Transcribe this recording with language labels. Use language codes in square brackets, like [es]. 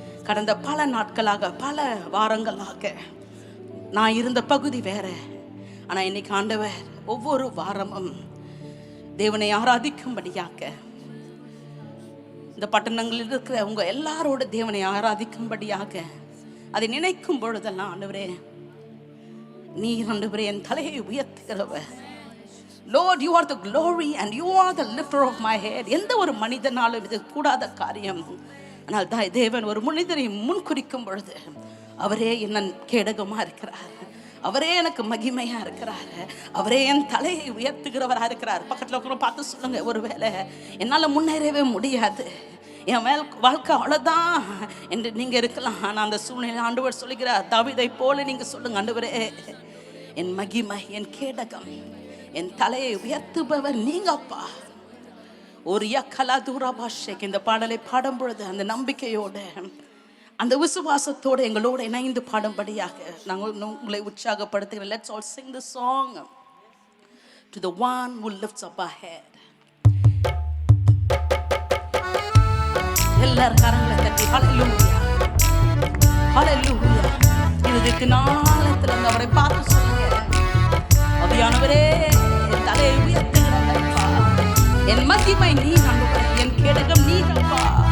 [ta] கடந்த பல நாட்களாக பல வாரங்களாக நான் இருந்த பகுதி வேற, ஆனா இன்னைக்கு ஆண்டவர் ஒவ்வொரு வாரமும் தேவனை ஆராதிக்கும்படியாக இந்த பட்டணங்களில் இருக்கிற உங்க எல்லாரோட தேவனை ஆராதிக்கும்படியாக அதை நினைக்கும் பொழுதெல்லாம் ஆண்டவரே நீர் ஆண்டவரே என் தலையை உயர்த்துகிறவர். [en] Lord, you are the glory and you are the lifter of my head. [ta] எந்த ஒரு மனிதனாலும் இது கூடாத காரியம். ஆனால் தேவன் ஒரு மனிதரை முன்குறிக்கும் பொழுது அவரே என்ன கேடகமா இருக்கிறார், அவரே எனக்கு மகிமையா இருக்கிறார், அவரே என் தலையை உயர்த்துகிறவரா இருக்கிறார். பக்கத்துல கூட பார்த்து சொல்லுங்க, ஒருவேளை என்னால முன்னேறவே முடியாது, என் வாழ்க்கை அவ்வளவுதான் என்று நீங்க இருக்கலாம். ஆனா அந்த சூழ்நிலை ஆண்டவர் சொல்லுகிறார், தாவீதை போல நீங்க சொல்லுங்க, ஆண்டவரே என் மகிமை, என் கேடகம், என் தலையை உயர்த்துபவர் நீங்க அப்பா. ஒரு யக்கலா தூரபாஷேக்கு இந்த பாடலை பாடும் பொழுது அந்த நம்பிக்கையோட அந்த விசுவாசத்தோடு எங்களோட இணைந்து பாடும்படியாக நாங்கள் உங்களை உற்சாகப்படுத்துகிறோம். [en] Let's all sing the song to the one who lifts up our head. [ta] எல்லாரும் கரங்களை தட்டி ஹல்லேலூயா ஹல்லேலூயா. இதுக்கு நாளத்துல அவரை பார்த்து சொல்லுங்க, ஆவியானவரே என் தலையை உயர்த்துகிறவரப்பா, என் மகிமை நீ ஆண்டவரே, என் கேடகம் நீ அப்பா.